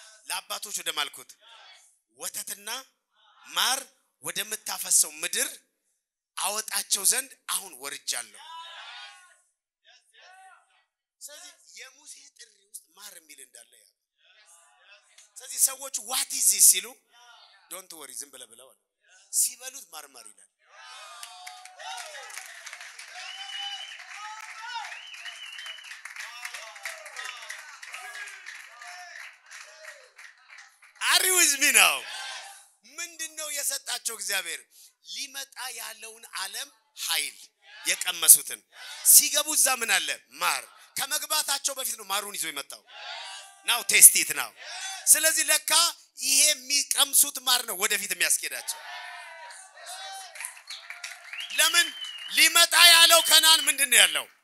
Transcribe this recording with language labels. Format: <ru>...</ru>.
<am>ለአባቶች ወደ ማልኩት ወተትና ማር ወደ መታፈሰው ምድር አወጣቸው ዘንድ አሁን ወርጃለሁ ስለዚህ የሙሴ ጥሪ ውስጥ ማር የሚል እንዳለ ያ ስለዚህ ሰዎች</am> <en>what is this</en> <am>ሲሉ</am> <en>don't worry</en> <am>ዝም ብለው ሲበሉት ማርማር ይላል።</am> <en>Are you with me now?</en> <am>ምንድነው የሰጣቸው እግዚአብሔር? ሊመጣ ያለውን ዓለም ኃይል የቀመሱትን ሲገቡ እዛ ምን አለ? ማር። ከመግባታቸው በፊት ነው ማሩን ይዞ የመጣው።</am> <en>now taste it now።</en> <am>ስለዚህ ለካ ይሄ የሚቀምሱት ማር ነው ወደፊት የሚያስኬዳቸው። ለምን ሊመጣ ያለው ከናን ምንድነው ያለው?</am>